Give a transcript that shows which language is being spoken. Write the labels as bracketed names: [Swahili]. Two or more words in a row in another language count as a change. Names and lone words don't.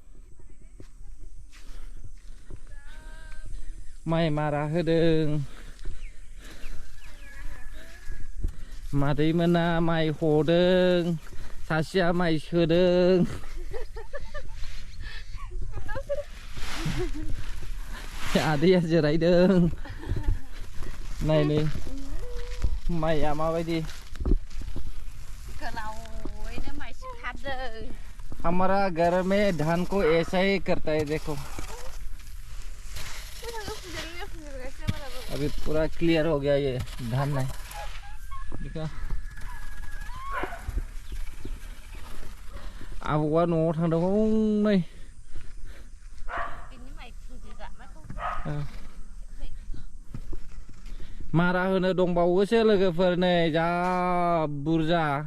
[Bodo] माइ मारा होदों मादै मोना माइ हदों सासेया माइ सोदों आदैया जिरायदों नायनै माइया माबायदि गोलावैनो माइ सिथाबदों [Hindi] हमारा घर में धान को ऐसा ही करता है देखो अभी पूरा क्लियर हो गया ये धान नहीं देखा [Bodo] आबौआ न'आव थांदोंमोन नै मारा होनो दंबावोसो लोगोफोर नै जा बुरजा